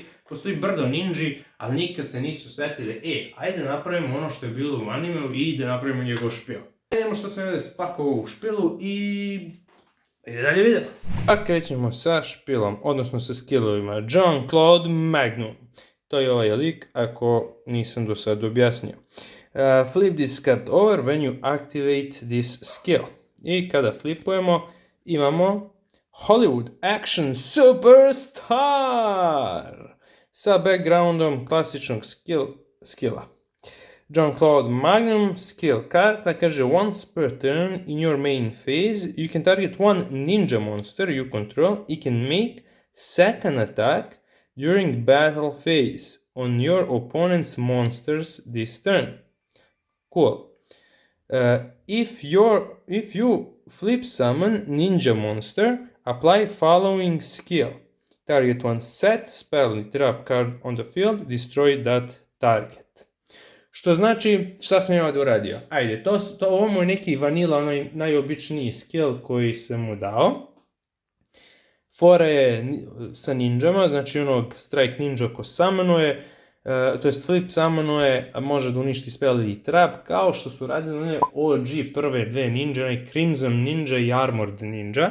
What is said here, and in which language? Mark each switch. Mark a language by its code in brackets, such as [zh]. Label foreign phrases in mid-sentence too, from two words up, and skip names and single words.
[sr] Postoji brdo ninji, ali nikad se nisu setili, ajde napravimo ono što je bilo u animeu i da napravimo njegov špil. Idemo što sam ovdje spakovao u špilu i ide dalje video. A krećemo sa špilom, odnosno sa skillovima. Jean-Claude Magnum. To je ovaj lik, ako nisam do sad objasnio. [en] Flip this card over when you activate this skill. I kada flipujemo, imamo Hollywood Action Superstar sa backgroundom klasičnog skilla. [sr] Jean-Claude Magnum skill karta kaže [en] once per turn in your main phase you can target one ninja monster you control. You can make second attack during battle phase on your opponent's monsters this turn. Cool. If you flip summon ninja monster, apply following skill. Target one set spell trap card on the field, destroy that target. [sr] Što znači, šta sam ja ovdje uradio? Ajde, ovo je neki vanila, onaj najobičniji skill koji sam mu dao. Fora je sa ninjama, znači onog strike ninja ko summonuje, to jest flip summonuje, a može da uništi spell ili trap, kao što su radili one OG prve dve ninja, onaj Crimson Ninja i Armored Ninja.